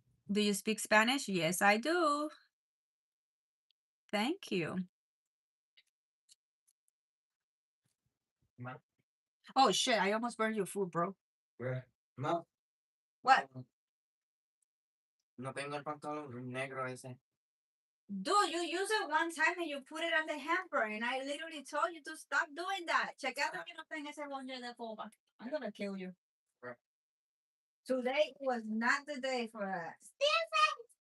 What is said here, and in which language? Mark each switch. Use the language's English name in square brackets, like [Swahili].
[English] Do you speak Spanish? Yes, I do. Thank you. Oh shit, I almost burned your food, bro. Where? No. What? [Spanish] No tengo el pantalón negro ese. [English] Dude, you use it one time and you put it on the hamper, and I literally told you to stop doing that. Check out [Spanish] que no tenga ese bonche de copa. [English] I'm gonna kill you. Right. Today was not the day for that. Stephen!